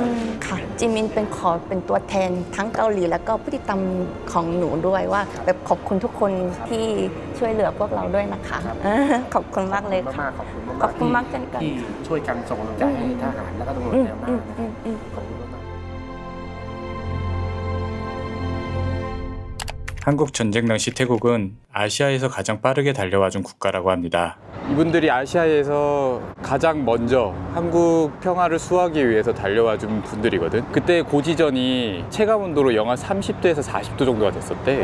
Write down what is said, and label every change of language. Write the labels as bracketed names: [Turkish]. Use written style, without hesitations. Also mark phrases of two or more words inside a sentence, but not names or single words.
[Thai] ค่ะจิมินเป็นตัวแทนทั้งเกาหลีแล้วก็ผู้ติดตามของหนูด้วยว่าแบบขอบคุณทุกคนที่ช่วยเหลือพวกเราด้วยนะคะ ขอบคุณมากเลยค่ะ ขอบคุณมาก ขอบคุณมากเช่นกัน ที่ช่วยกันส่งกำลังใจให้ทหารแล้วก็ตำรวจแนวหน้านะขอบคุณมาก [Korean] 한국 전쟁 당시 태국은 아시아에서 가장 빠르게 달려와준 국가라고 합니다. 이분들이 아시아에서 가장 먼저 한국 평화를 수호하기 위해서 달려와준 분들이거든. 그때 고지전이 체감온도로 영하 30도에서 40도 정도가 됐었대.